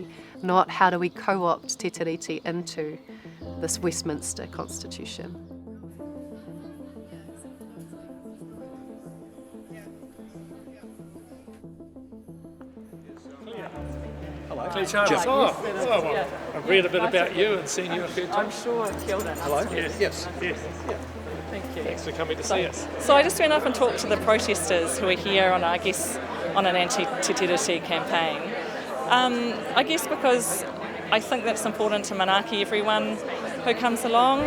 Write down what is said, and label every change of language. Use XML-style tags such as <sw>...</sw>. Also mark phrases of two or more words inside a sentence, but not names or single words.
<en>Not how do we co-opt Te Tiriti into this Westminster Constitution. Hello. Claire Charles. Well, I've read a bit about you and seen you a few times. I'm sure.</en> <mi>Kia ora.</mi> <en>Hello. Yes. Yeah. Thank you. Thanks for coming to see us. So I just went up and talked to the protesters who are here on, I guess, on an anti-Te Tiriti campaign. I guess because I think that it's important to manaaki everyone who comes along.</en>